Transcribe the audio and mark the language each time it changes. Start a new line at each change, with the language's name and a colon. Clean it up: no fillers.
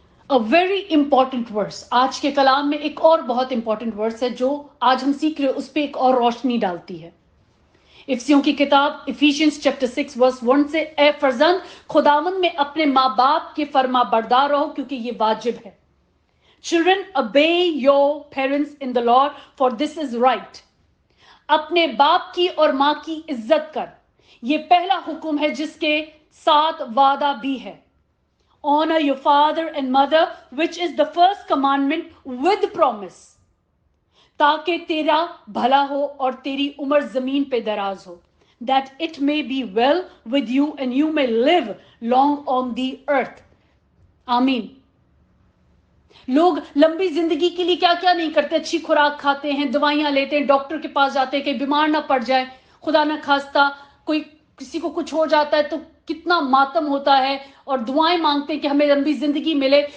English: a very important verse,
Hindi: आज के कलाम में एक और बहुत इंपॉर्टेंट वर्स है जो आज हम सीख रहे हैं, उस पर एक और रोशनी डालती है। इफिसियों की किताब इफिशियंस चैप्टर 6 वर्स 1 से, ए फरजंद खुदावंद में अपने माँ बाप के फर्मा बरदार रहो, क्योंकि ये वाजिब है।
English: Children, obey your parents in the Lord, for this is right.
Hindi: अपने बाप की और मां की इज्जत कर, ये पहला हुक्म है जिसके साथ वादा भी है।
English: Honor your father and mother, which is the first commandment with promise,
Hindi: ताकि तेरा भला हो और तेरी उम्र जमीन पे दराज हो,
English: that it may be well with you and you may live long on the earth.
Hindi: आमीन। लोग लंबी जिंदगी के लिए क्या क्या नहीं करते, अच्छी खुराक खाते हैं, दवाइयां लेते हैं, डॉक्टर के पास जाते हैं कि बीमार ना पड़ जाए, खुदा ना खास्ता कोई किसी को कुछ हो जाता है तो कितना मातम होता है, और दुआएं मांगते हैं कि हमें लंबी जिंदगी मिले।